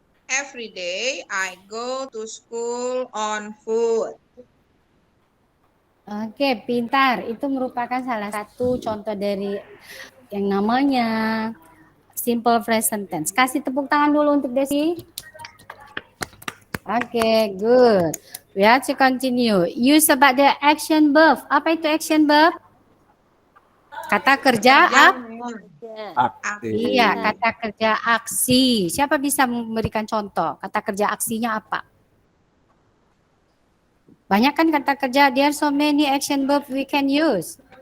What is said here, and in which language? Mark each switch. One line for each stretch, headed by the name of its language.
English: Every day I go to school on foot.
Indonesian: Oke, pintar. Itu merupakan salah satu contoh dari yang namanya simple present tense. Kasih tepuk tangan dulu untuk Desi.
English: Oke, good. We have to continue. Use about the action verb.
Indonesian: Apa itu action verb? Kata kerja Aktif. Iya, kata kerja aksi. Siapa bisa memberikan contoh? Kata kerja aksinya apa? Banyak kan kata kerja.
English: There are so many action verb we can use.